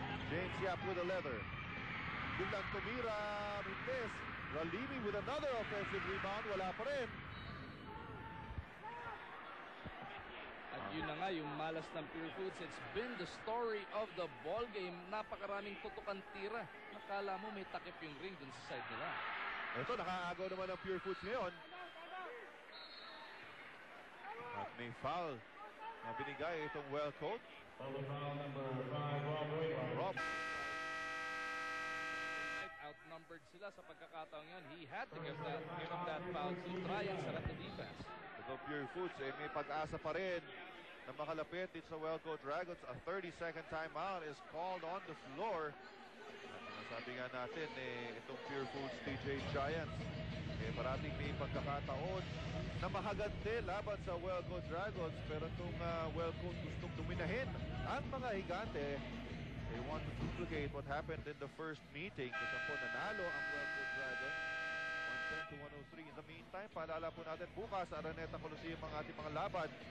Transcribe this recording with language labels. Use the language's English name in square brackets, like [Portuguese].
[English] James Yap with a leather. [Filipino] Biglang tumira. [English] Mintes. Ralimi with another offensive rebound. [Filipino] Wala pa rin. At yun na nga yung malas ng Pure Foods. [English] It's been the story of the ball game. [Filipino] Napakaraming tutukan tira. Nakala mo may takip yung ring dun sa side nila. Ito, nakaagaw naman ng Pure Foods ngayon. At may foul na binigay itong Wellcoat. Rob. Outnumbered sila sa pagkakataong yun. [English] He had to give up that foul to try and set up the defense. [Filipino] Ito Pure Foods, may pag-asa pa rin na makalapit dito sa Wellcoat Dragons. [English] A 30-second timeout is called on the floor. [Filipino] At sabi nga natin, itong Pure Foods DJ Giants, parating may pagkakataon na mahagante laban sa Wellcoat Dragons, pero itong Wellcoat gustong dominahin ang mga higante. [English] They want to duplicate what happened in the first meeting. [Filipino] Kasi po nanalo ang Wellcoat Dragons 110-103. [English] In the meantime, [Filipino] paalala po natin bukas sa Araneta Coliseum ang ating mga laban.